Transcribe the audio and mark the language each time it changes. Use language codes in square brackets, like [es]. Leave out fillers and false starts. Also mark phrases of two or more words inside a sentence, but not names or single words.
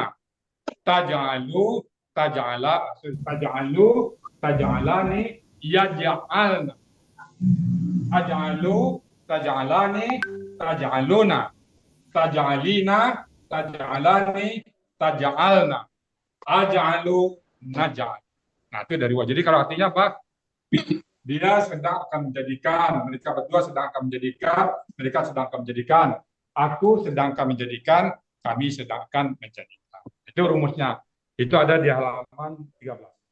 [ar] تجعل، تجعل، تجعلان، يجعلن. أجعل، تجعلان، تجعلون. تجعلين، تجعلان، تجعلن. Aj'alu, naj'al. [id] Nah, itu dari wajah. Jadi kalau artinya apa? Dia sedang akan menjadikan, mereka berdua sedang akan menjadikan, mereka sedang akan menjadikan, aku sedang akan menjadikan, kami sedang akan menjadikan. Itu rumusnya. Itu ada di halaman 13.